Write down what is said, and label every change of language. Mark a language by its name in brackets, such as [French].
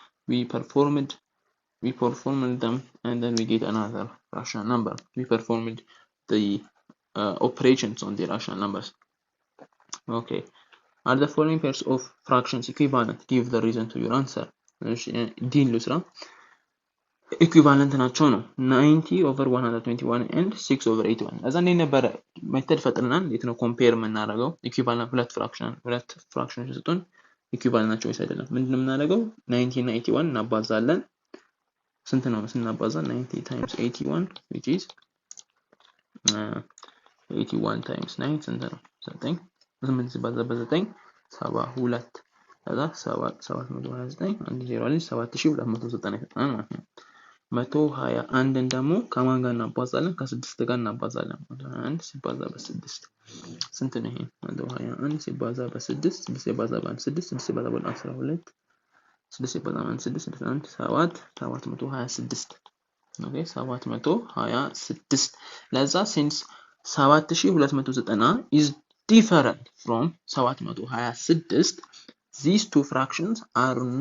[English] We performed them, and then we get another rational number. We performed the operations on the rational numbers. Okay. Are the following pairs of fractions equivalent? Give the reason to your answer. [Amharic] ዲን ልስራ። ኢኩቫለንት ናቸው ነው 90 over 121 and 6 over 81። እዛ እንዴት ነበረ ሜተድ ፈጥረናል። እንዴት ነው ኮምፔር የምናደርገው? ኢኩቫለንት ሁለት ፍራክሽኖች ሲሰጡን ኢኩቫለንት ናቸው ወይስ አይደለም? ምንድነው የምናደርገው? 90 እና 81 እናባዛለን። ስንት ነው ስናባዛ? [English] 90 times 81, which is 81 times 9 [Amharic] ስንት ነው? 9 8 ሲባዛ በ9 72። ከዛ 729 አንድ ዜሮ አለ 7290 ይሰጣል ማለት ነው። 121ን ደግሞ ከማን ጋር እናባዛለን? ከ6 ጋር እናባዛለን። 121 ሲባዛ በ6 ስንት ነው? ይሄ 121 ሲባዛ በ6 6 ሲባዛ በ1 6 6 ሲባዛ በ 12 6 ሲባዛ በ 6 61 726። ኦኬ 726። ለዛ [English] since 7290 is different from 726, these two fractions are